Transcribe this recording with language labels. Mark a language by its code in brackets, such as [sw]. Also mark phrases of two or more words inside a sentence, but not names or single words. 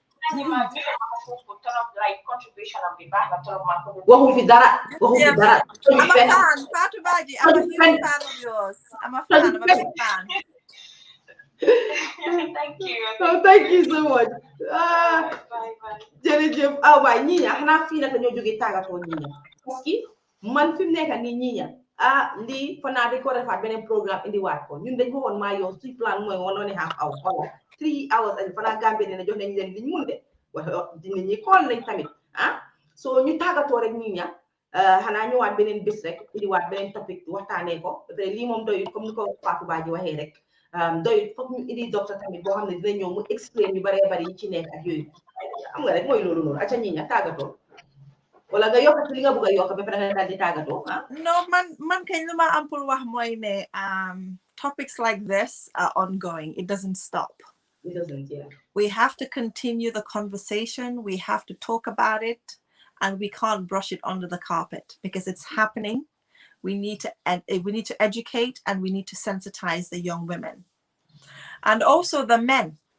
[en] Contribution of the back of I'm a fan, Fatu Baji. I'm a huge fan of yours. I'm a fan. I'm a big fan. Thank you. Thank you so much. Bye. [wo] Jërëjëf waay Nyenya xanaa fii nag dañoo jógee tàggatoo Nyenya parce que man fi mu nekk nii Nyenya lii fa naa dañ ko defaat beneen programme indiwaat ko ñun dañ ko woon maa yow suñ plan mooy woon ne [en] half hour [wo] wala 3 hours ak fa naa Gambie dina jox nañ leen liñ mun de dina ñi kool nañ tamit so ñu tàggatoo rek Nyenya xanaa ñëwaat beneen bés rek indiwaat beneen topic waxtaanee ko lii moom doyul comme ni ko Fatou Badji waxee rek doyul foog ñu indi docteur tamit boo xam ne dina ñëw mu explain yu baree bari yi ci nekk ak yooyu xam nga rek mooy loolu noonu aca Nyenya tàggatoo wala nga yokk ci li nga bëgg a yokk ba pare nga daal di tàggatoo [en] No, [wo] man kañ lu ma am pour wax mooy ne [en] topics like this are ongoing. It doesn't stop. It doesn't, yeah. We have to continue the conversation. We have to talk about it, and we can't brush it under the carpet because it's happening. We need to educate, and we need to sensitize the young women, and also the men.